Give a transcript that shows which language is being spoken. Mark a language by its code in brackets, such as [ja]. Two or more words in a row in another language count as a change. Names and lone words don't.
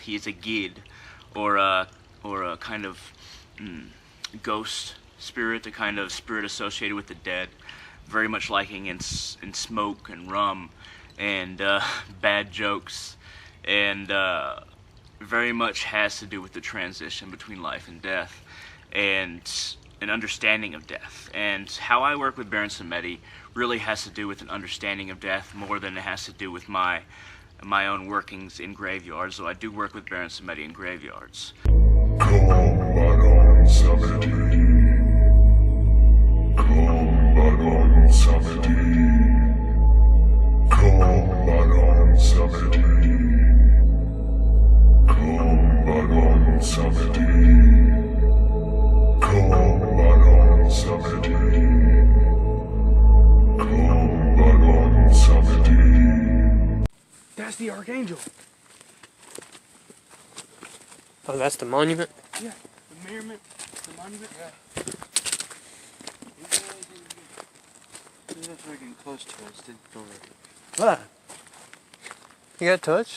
[en] He is a gid, or a kind of ghost spirit, a kind of spirit associated with the dead, very much liking in smoke and rum and bad jokes, and very much has to do with the transition between life and death and an understanding of death. And how I work with Baron Samedi really has to do with an understanding of death more than it has to do with my own workings in graveyards, so I do work with Baron Samedi in graveyards. Baron Samedi. Baron Samedi. Baron Samedi. Baron Samedi. Baron Samedi. Baron Samedi. That's the Archangel. Oh, that's the monument? Yeah, the monument. The monument. Yeah. That's freaking close to us. What? You got touched?